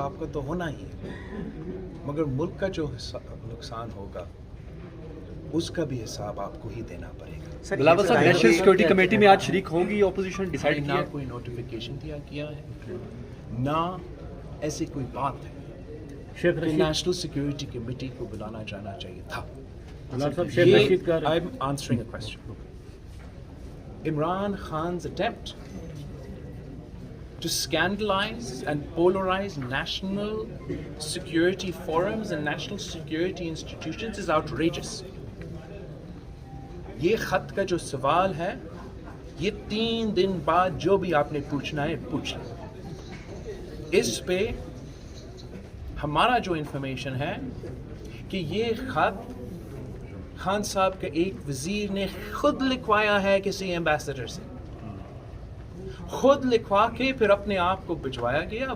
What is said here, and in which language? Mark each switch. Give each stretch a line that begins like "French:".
Urdu: آپ کا تو ہونا ہی ہے، مگر ملک کا جو نقصان ہوگا اس کا بھی حساب آپ کو ہی دینا پڑے گا. بلاول صاحب، نیشنل سیکورٹی کمیٹی میں آج شریک ہوں گی اپوزیشن ڈیسائیڈ نہ کوئی نوٹیفیکیشن کیا ہے، نہ ایسی کوئی بات ہے کہ نیشنل سیکورٹی کمیٹی کو بلانا جانا چاہیے تھا.
English: I'm answering a question. Imran Khan's attempt to scandalize and polarize national security forums and national security institutions is outrageous.
Urdu: یہ خط کا جو سوال ہے، یہ 3 دن بعد جو بھی آپ نے پوچھنا ہے پوچھ لیں. اس پہ ہمارا جو انفارمیشن ہے کہ یہ خط خان صاحب کے ایک وزیر نے خود لکھوایا ہے کسی ایمبیسڈر سے، خود لکھوا کے پھر اپنے آپ کو بھجوایا گیا.